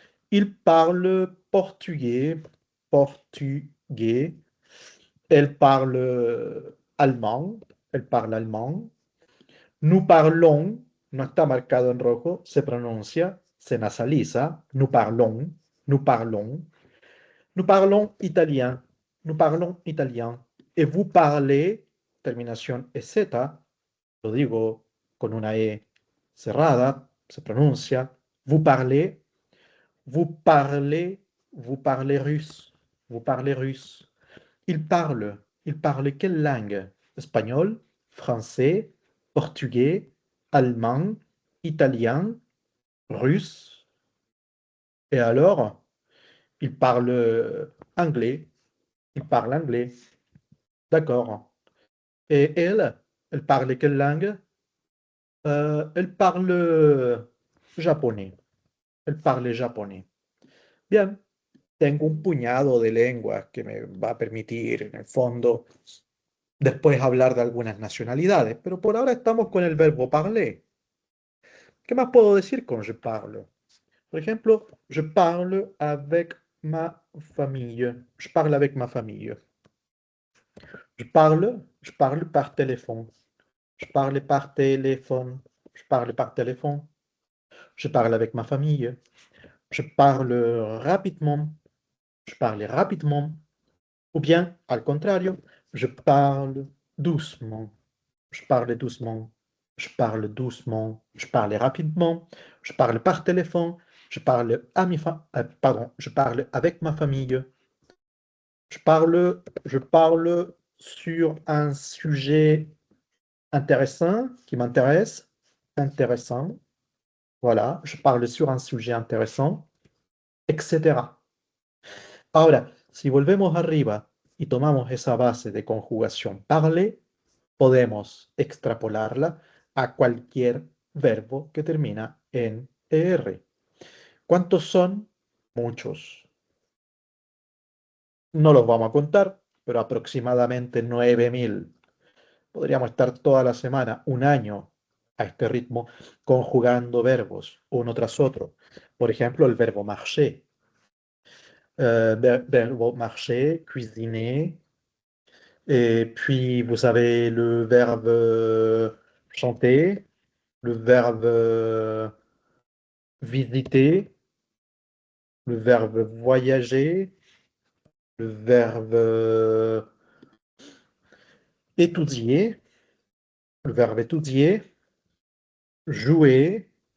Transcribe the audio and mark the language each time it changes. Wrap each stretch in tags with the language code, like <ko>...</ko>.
<fr>Il parle portugais. Portugais. Elle parle</fr> <es>allemand, él parla alemán.</es> <fr>Nous parlons,</fr> <es>no está marcado en rojo, se pronuncia, se nasaliza.</es> <fr>Nous parlons, nous parlons. Nous parlons italien, nous parlons italien. Et vous parlez,</fr> <es>terminación EZ, lo digo con una E cerrada, se pronuncia.</es> <fr>Vous parlez, vous parlez, vous parlez russe, vous parlez russe. Il parle quelle langue? Espagnol, français, portugais, allemand, italien, russe. Et alors, il parle anglais. Il parle anglais. D'accord. Et elle parle quelle langue? Elle parle japonais. Elle parle japonais.</fr> <es>Bien, tengo un puñado de lenguas que me va a permitir, en el fondo, después hablar de algunas nacionalidades, pero por ahora estamos con el verbo parler. ¿Qué más puedo decir con</es> <fr>je parle?</fr> <es>Por ejemplo,</es> <fr>je parle avec ma famille. Je parle avec ma famille. Je parle par téléphone. Je parle par téléphone. Je parle par téléphone. Je parle avec ma famille. Je parle rapidement. Je parle rapidement. Ou bien,</fr> <es>al contrario,</es> <fr>je parle doucement. Je parle doucement. Je parle doucement. Je parle rapidement. Je parle par téléphone. Je parle pardon, je parle avec ma famille. Je parle sur un sujet intéressant qui m'intéresse. Intéressant. Voilà, je parle sur un sujet intéressant, etc.</fr> <es>Ahora, si volvemos arriba y tomamos esa base de conjugación parler, podemos extrapolarla a cualquier verbo que termina en ER. ¿Cuántos son? Muchos. No los vamos a contar, pero aproximadamente 9.000. Podríamos estar toda la semana, un año, a este ritmo, conjugando verbos uno tras otro. Por ejemplo, el verbo marcher. Verbo marcher, cuisiner.</es> <fr>Et puis, vous avez le verbe chanter, le verbe visiter, le verbe voyager, le verbe étudier, le verbe étudier, jouer.</fr>